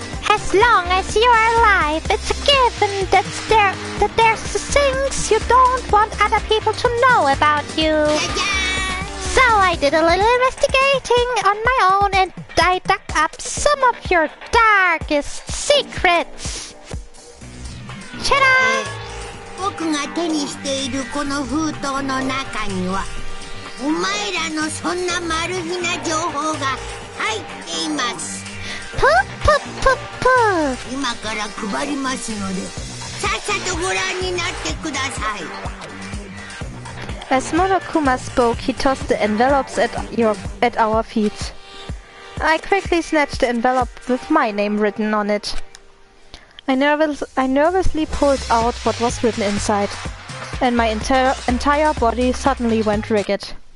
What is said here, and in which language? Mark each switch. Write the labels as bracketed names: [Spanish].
[English] As long as you are alive, it's a given that there's things you don't want other people to know about you. So I did a little investigating on my own and I dug up some of your darkest secrets. Ta-da! [Japanese] 僕が手にしているこの封筒の中にはお前らのそんなマル秘な情報が入っています。ぷっぷっぷっぷ。今から配りますのでさっさとご覧になってください。 [English] As Monokuma spoke, he tossed the envelopes at our feet. I quickly snatched the envelope with my name written on it. I nervously pulled out what was written inside, and my entire body suddenly went rigid.